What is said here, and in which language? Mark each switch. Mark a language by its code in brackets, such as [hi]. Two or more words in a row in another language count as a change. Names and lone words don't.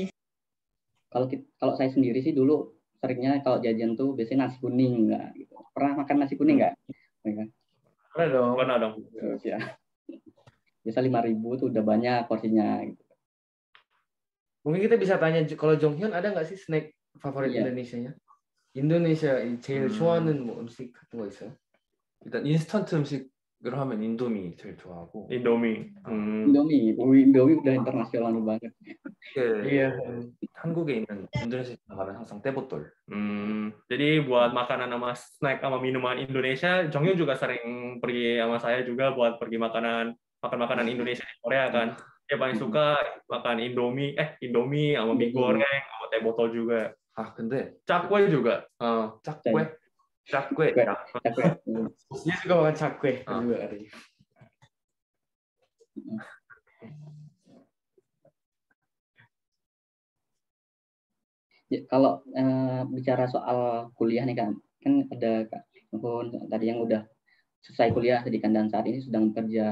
[id] Kalau saya sendiri sih dulu seringnya kalau jajan tuh biasanya nasi kuning enggak gitu. Pernah makan nasi kuning enggak? Mana dong? Mana dong? Ya. Biasa 5.000 tuh udah banyak porsinya. Gitu. Mungkin kita bisa tanya kalau Jonghyun ada nggak sih snack favorit Iya. Indonesianya? [ko] 인도네시아 제일 좋아하는 뭐 음식 같은 거 있어요? 일단 인스턴트 음식으로 하면 인도미 제일 좋아하고 [id] Indomie. Indomie udah internasional banget. Iya. [ko] 한국에 있는 인도네시아 가면 항상 떼보돌. [id] Jadi buat makanan sama snack sama minuman Indonesia, Jonghyun juga sering pergi sama saya juga buat pergi makan makanan Indonesia di Korea kan. Dia paling suka makan Indomie sama mie goreng sama teh botol juga. [ko] 아 근데 [id] Cakwe juga. [ko] 짝괴? 짝괴. [id] Cakwe. [ko] 야, [id] Dia juga makan cakwe Ah. juga katanya. Ya, kalau bicara soal kuliah nih kan ada Kak Nuhun tadi yang udah selesai kuliah tadi kan dan saat ini sedang bekerja.